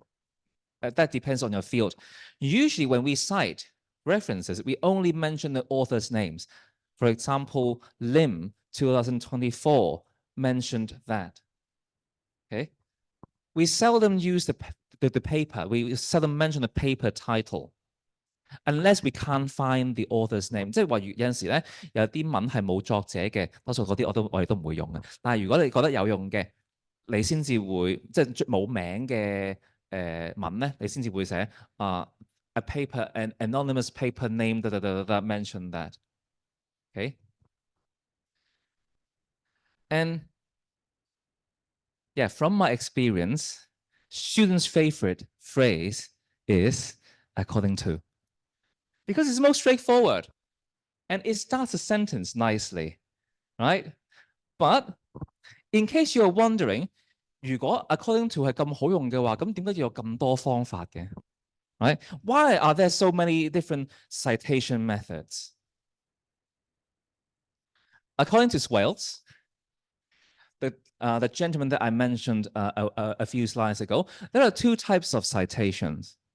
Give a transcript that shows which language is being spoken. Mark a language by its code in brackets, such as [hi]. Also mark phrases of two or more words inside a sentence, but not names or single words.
[en] That depends on your field. Usually when we cite references, we only mention the author's names. For example, Lim 2024 mentioned that. Okay. We seldom use the paper. We seldom mention the paper title. Unless we can't find the author's name， [yue] 即係話有陣時咧有啲文係冇作者嘅，多數嗰啲我哋都唔會用嘅。但係如果你覺得有用嘅，你先至會即係冇名嘅文咧，你先至會寫 [en] a paper an anonymous paper name that mention that。OK， And yeah, from my experience, students' favorite phrase is according to, because it's most straightforward and it starts a sentence nicely, right? But in case you're wondering, [yue] 如果 [en] according to [yue] 係咁好用嘅話，咁點解要有咁多方法嘅？ Right? [en] Why are there so many different citation methods? According to Swales, the gentleman that I mentioned a few slides ago, there are two types of citations.